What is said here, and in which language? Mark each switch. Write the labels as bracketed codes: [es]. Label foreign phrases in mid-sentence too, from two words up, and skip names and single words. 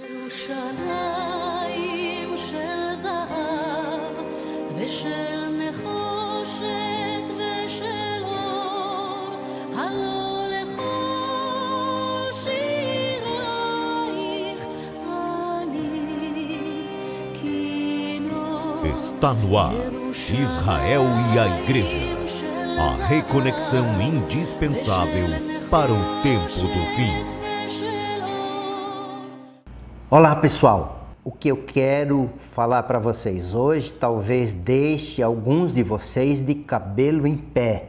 [he] ירושלים של זהב ושל נחושת ושל אור, הלא לכל שירייך אני כינור. [pt] Está no ar, Israel e a Igreja, a reconexão indispensável para o tempo do fim. Olá pessoal, o que eu quero falar para vocês hoje talvez deixe alguns de vocês de cabelo em pé.